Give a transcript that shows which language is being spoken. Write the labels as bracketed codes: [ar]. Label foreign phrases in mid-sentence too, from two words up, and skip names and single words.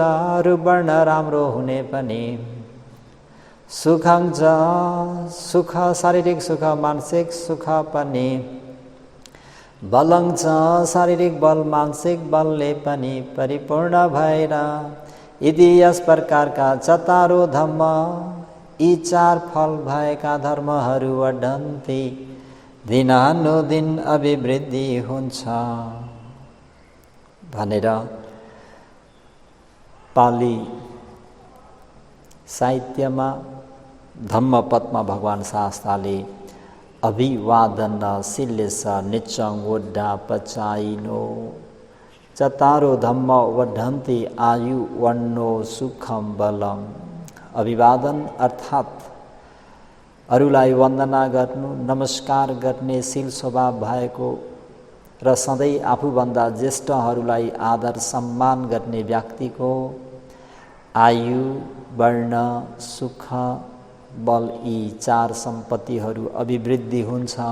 [ne] रूपवर्ण राम्रो हुने पनि, सुखं छ सुख शारीरिक सुख मानसिक सुख पनि, बलं छ शारीरिक बल मानसिक बलले पनि परिपूर्ण भएर यदि यस प्रकारका चतारो धर्म यी 4 फल भएका धर्महरू वर्धन्ति दिनानुदिन अभिवृद्धि हुन्छ भनेर पाली साहित्यमा धम्मपदमा भगवान शास्त्रले [pi] अभिवादन शिलेस निचङ वड्डा पचाइनो चतारो धम्म वड्ढन्ति आयु वन्नो सुखम बलम। [ne] अभिवादन अर्थात् अरूलाई वन्दना गर्नु, नमस्कार गर्ने शील स्वभाव भएको र सधैँ आफूभन्दा ज्येष्ठहरूलाई आदर सम्मान गर्ने व्यक्तिको आयु वर्ण सुख बल यी 4 सम्पत्तिहरू अभिवृद्धि हुन्छ